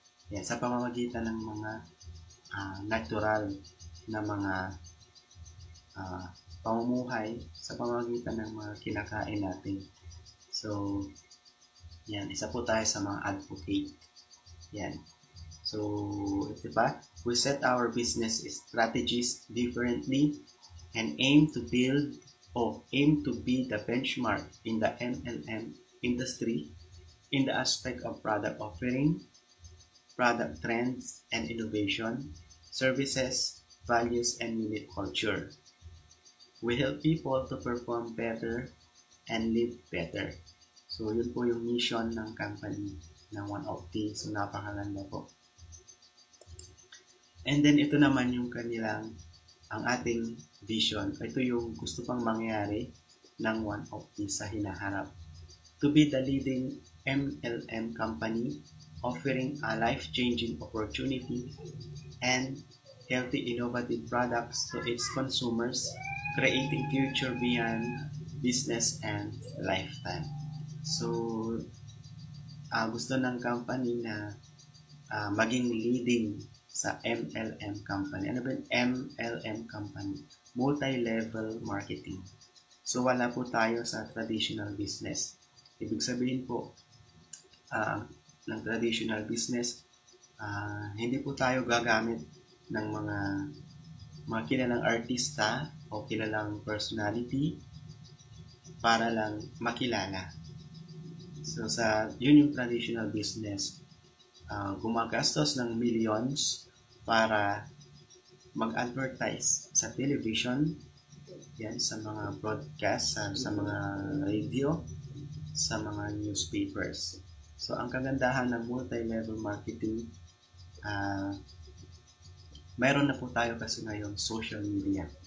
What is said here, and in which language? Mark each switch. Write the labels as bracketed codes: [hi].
[tl] Yan, sa pamamagitan ng mga natural na mga pamumuhay, sa pamamagitan ng mga kinakain natin. So, yan, isa po tayo sa mga advocate. Yan. So, diba? [en] We set our business strategies differently and aim to be the benchmark in the MLM industry in the aspect of product offering, product trends and innovation, services, values, and unit culture. We help people to perform better and live better. [tl] So, yun po yung mission ng company ng One of T. So, napakaganda po. [en] And then, [tl] ito naman yung ang ating vision. Ito yung gusto pang mangyari ng One of T sa hinaharap. [en] To be the leading MLM company offering a life-changing opportunity and healthy innovative products to its consumers, creating future beyond business and lifetime. [tl] So, gusto ng company na maging leading sa MLM company. Ano ba yung MLM company? Multi-level marketing. So, wala po tayo sa traditional business. Ibig sabihin po, ng traditional business, hindi po tayo gagamit ng mga kilalang artista o kilalang personality para lang makilala. So, yun yung traditional business. Gumagastos ng millions para mag-advertise sa television, yan, sa mga broadcast, sa mga radio, sa mga newspapers. So, ang kagandahan ng multi-level marketing, mayroon na po tayo kasi ngayon social media.